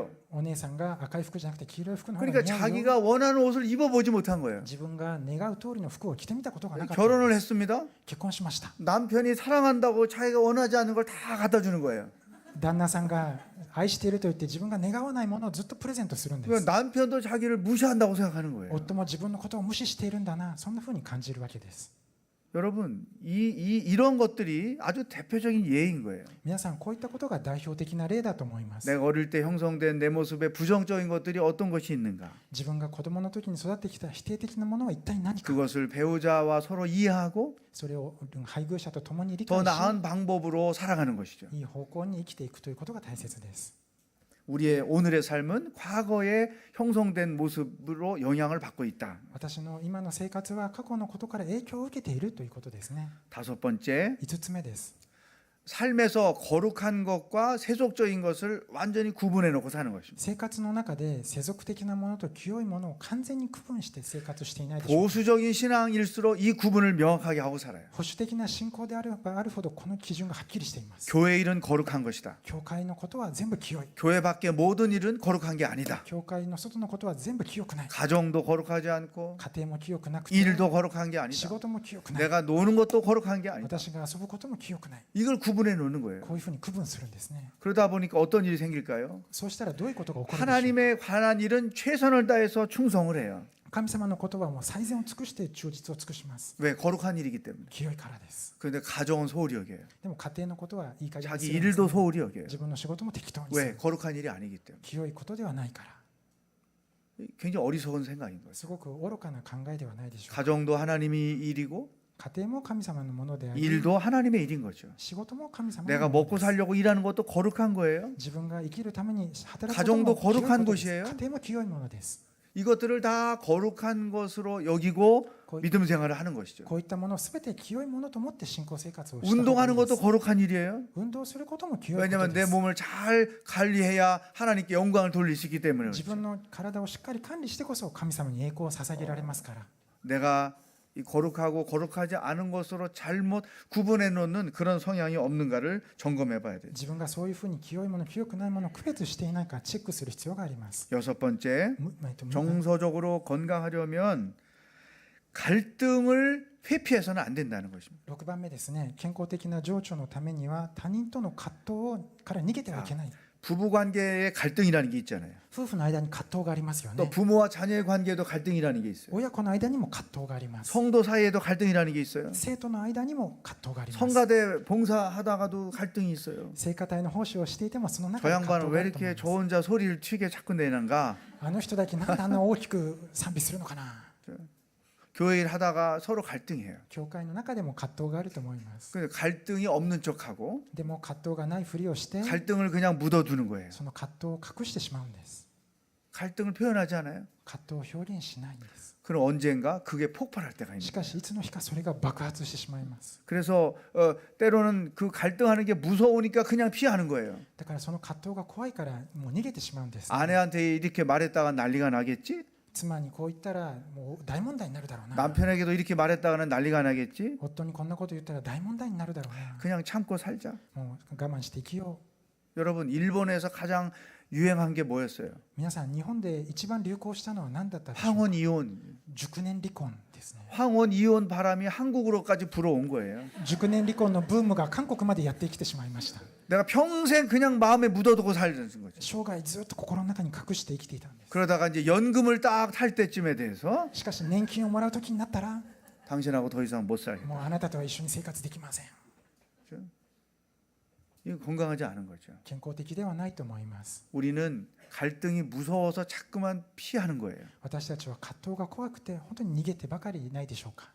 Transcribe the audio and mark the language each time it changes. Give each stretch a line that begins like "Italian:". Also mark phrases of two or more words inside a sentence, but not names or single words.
Japanese: お姉さんが赤い服じゃなくて黄色い服の方が
Korean: 그러니까
Japanese: 似合うよ。
Korean: 자기가 원하는 옷을 입어보지 못한 거예요.
Japanese: 自分が願う通りの服を着てみたことがなかった。
Korean: 결혼을 했습니다.
Japanese: 結婚しました。
Korean: 남편이 사랑한다고 자기가 원하지 않는 걸 다 갖다 주는 거예요.
Japanese: 旦那さんが愛していると言って自分が願わないものをずっとプレゼントするんです。
Korean: 그러니까 남편도 자기를 무시한다고 생각하는 거예요.
Japanese: 夫も自分のことを無視しているんだな、そんな風に感じるわけです。
Korean: 여러분 이런 것들이 아주 대표적인 예인 거예요.
Japanese: 皆さんこういったことが代表的な例だと思います。
Korean: 내가 어릴 때 형성된 내 모습에 부정적인 것들이 어떤 것이 있는가?
Japanese: 自分が子供の時に育ってきた否定的なものは一体何か。
Korean: 그것을 배우자와 서로 이해하고
Japanese: それを配偶者と共に理
Korean: 더
Japanese: 解し
Korean: 나은 방법으로 살아가는 것이죠.
Japanese: いい方向に生きていくということが大切です。
Korean: 우리의 오늘의 삶은 과거에 형성된 모습으로 영향을 받고 있다.
Japanese: 私の今の生活は過去のことから影響を受けているということですね。
Korean: 다섯 번째,
Japanese: 5 つ目です。
Korean: 삶에서 거룩한 것과 세속적인 것을 완전히 구분해 놓고 사는 것입니다.
Japanese: 生活の中で世俗的なものと清いものを完全に区分して生活していないでしょうか。
Korean: 보수적인 신앙일수록 이 구분을 명확하게 하고 살아요.
Japanese: 保守的な信仰であればあるほどこの基準がはっきりしています。
Korean: 교회 일은 거룩한 것이다.
Japanese: 教会のことは全部清い。
Korean: 교회 밖의 모든 일은 거룩한 게 아니다.
Japanese: 教会の外のことは全部清くない。
Korean: 가정도 거룩하지 않고
Japanese: 家庭も清くなくて、
Korean: 일도 거룩한 게
Japanese: 仕
Korean: 아니다.
Japanese: 事も清くない。
Korean: 내가 노는 것도 거룩한 게 아니다.
Japanese: 私が遊ぶことも清くない。
Korean: 이걸 구분해 놓는 거예요.
Japanese: こういうふうに区分するんですね。
Korean: 그러다 보니까 어떤 일이 생길까요?
Japanese: そうしたらどういうことが起こるでしょうか。
Korean: 하나님에 관한 일은 최선을 다해서 충성을 해요.
Japanese: 神様の言葉はもう最善を尽くして忠実を尽くします。
Korean: 왜? 거룩한 일이기 때문에.
Japanese: 清いからです。
Korean: 그런데 가정은 소홀히 여겨요.
Japanese: でも家庭のことはいい加減に
Korean: 자기
Japanese: するんですね。
Korean: 일도 소홀히 여겨요.
Japanese: 自分の仕事も適当にす
Korean: 왜?
Japanese: る。
Korean: 거룩한 일이 아니기 때문에.
Japanese: 清いことではないから。
Korean: 굉장히 어리석은 생각인 거죠.
Japanese: すごく愚かな考えではないでしょうか。
Korean: 가정도 하나님이 일이고
Japanese: 家庭も神様のものであり、
Korean: 일도 하나님의 일인 거죠.
Japanese: 仕事も神様の
Korean: 내가
Japanese: もの
Korean: 먹고
Japanese: です。
Korean: 살려고 일하는 것도 거룩한 거예요.
Japanese: 自分が生きるために働くこと
Korean: 가정도
Japanese: も清いこと
Korean: 거룩한
Japanese: です。
Korean: 곳이에요.
Japanese: 家庭も清いものです。
Korean: 이것들을 다 거룩한 것으로 여기고 거의- 믿음 생활을 하는 것이죠.
Japanese: こういったものをすべて清いものと思って信仰生活をした方がいい
Korean: 운동하는
Japanese: で
Korean: 것도
Japanese: す。
Korean: 거룩한 일이에요.
Japanese: 運動することも清いこと
Korean: 왜냐하면
Japanese: で
Korean: 내
Japanese: す。
Korean: 몸을 잘 관리해야 하나님께 영광을 돌릴 수 있기 때문에
Japanese: 自
Korean: 그렇죠.
Japanese: 分の体をしっかり管理してこそ神様に栄光を捧げられますから。
Korean: 내가 이 거룩하고 거룩하지 않은 것으로 잘못 구분해 놓는 그런 성향이 없는가를 점검해 봐야 돼요.
Japanese: 自分がそういうふうに清いもの清くないものを区別していないかチェックする必要があります。
Korean: 여섯 번째,
Japanese: む
Korean: 정서적으로 건강하려면 갈등을 회피해서는 안 된다는 것입니다.
Japanese: 6 番目ですね、健康的な情緒のためには他人との葛藤から逃げてはいけない。
Korean: 부부 관계에 갈등이라는 게 있잖아요.
Japanese: 夫婦の間に葛藤がありますよ
Korean: 또
Japanese: ね。
Korean: 부모와 자녀의 관계에도 갈등이라는 게 있어요.
Japanese: 親子の間にも葛藤があります。
Korean: 성도 사이에도 갈등이라는 게 있어요.
Japanese: 生徒の間にも葛藤があります。
Korean: 성가대 봉사하다가도 갈등이 있어요.
Japanese: 聖歌隊の奉仕をしていてもその
Korean: 저
Japanese: 中で葛
Korean: 양반은
Japanese: 藤があ
Korean: 왜
Japanese: ると思い
Korean: 이렇게
Japanese: ます。
Korean: 저 혼자 소리를 튀게 자꾸 내는가?
Japanese: あの人だけなんであんな大きく賛美するのかな。
Korean: 교회 일 하다가 서로 갈등해요.
Japanese: 教会の中でも葛藤があると思います。
Korean: 근데 갈등이 없는 척하고
Japanese: でも葛藤がないふりをして
Korean: 갈등을 그냥 묻어두는 거예요.
Japanese: その葛藤を隠してしまうんです。
Korean: 갈등을 표현하지 않아요.
Japanese: 葛藤を表現しないんです。
Korean: 그럼 언젠가 그게 폭발할 때가
Japanese: し
Korean: 있는
Japanese: か
Korean: 거예요.
Japanese: しいつの日かそれが爆発してしまいます。
Korean: 그래서 때로는 그 갈등하는 게 무서우니까 그냥 피하는 거예요.
Japanese: だからその葛藤が怖いからもう逃げてしまうんです。
Korean: 아내한테 이렇게 말했다가 난리가 나겠지?
Japanese: 妻にこう言ったらもう大問題になるだろうな。
Korean: 남편에게도 이렇게 말했다가는 난리가 나겠지?
Japanese: 夫にこんなこと言ったら大問題になるだろうな。
Korean: 그냥 참고 살자.
Japanese: もう我慢して生きよ
Korean: 여러분, 일본에서 가장 유행한 게 뭐였어요?
Japanese: う。皆さん日本で一番流行したのは何だったでしょう。
Korean: 황혼 이혼.
Japanese: 熟年離婚ですね。
Korean: 황혼 이혼 바람이 한국으로까지 불어온 거예요.
Japanese: 熟年離婚のブームが韓国までやってきてしまいました。
Korean: 내가 평생 그냥 마음에 묻어두고 살던 거죠.
Japanese: 生涯ずっと心の中に隠して生きていたんです。
Korean: 그러다가 이제 연금을 딱 탈 때쯤에 대해서
Japanese: しかし年金をもらう時になったら
Korean: 당신하고 더 이상 못 살겠다.
Japanese: もうあなたとは一緒に生活できません。
Korean: 이거 건강하지 않은 거죠.
Japanese: 健康的ではないと思います。
Korean: 우리는 갈등이 무서워서 자꾸만 피하는 거예요.
Japanese: 私たちは葛藤が怖くて本当に逃げてばかりいないでしょうか。